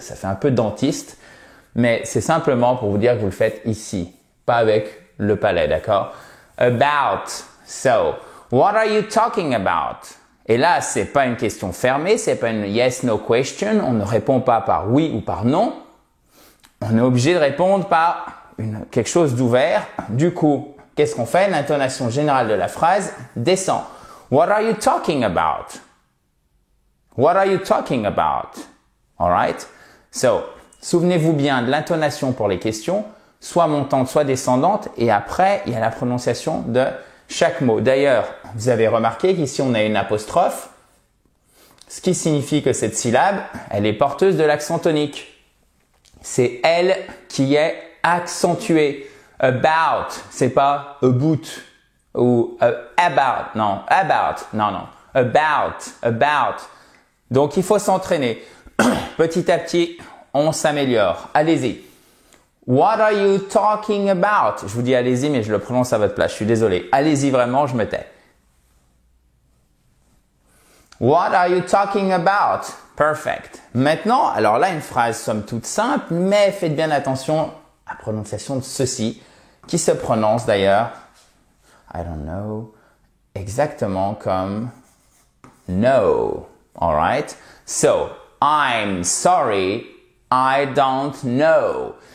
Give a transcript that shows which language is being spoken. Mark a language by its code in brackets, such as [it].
[fr] Ça fait un peu dentiste, mais c'est simplement pour vous dire que vous le faites ici, pas avec le palais, d'accord? [en] About. So, what are you talking about? [fr] Et là, c'est pas une question fermée, c'est pas une [en] yes/no question. [fr] On ne répond pas par oui ou par non. On est obligé de répondre par quelque chose d'ouvert. Du coup, qu'est-ce qu'on fait? L'intonation générale de la phrase descend. [en] What are you talking about? What are you talking about? Alright? [fr] So, souvenez-vous bien de l'intonation pour les questions, soit montante, soit descendante, et après, il y a la prononciation de chaque mot. D'ailleurs, vous avez remarqué qu'ici, on a une apostrophe, ce qui signifie que cette syllabe, elle est porteuse de l'accent tonique. C'est elle qui est accentuée. About, c'est pas about ou about, non, about. Donc, il faut s'entraîner. Petit à petit, on s'améliore. Allez-y. [en] What are you talking about? [fr] Je vous dis allez-y, mais je le prononce à votre place. Je suis désolé. Allez-y vraiment, je me tais. [en] What are you talking about? Perfect. [fr] Maintenant, alors là, une phrase somme toute simple, mais faites bien attention à la prononciation de ceci, qui se prononce d'ailleurs, [en] I don't know, [fr] exactement comme no. Alright? [en] So, I'm sorry, I don't know.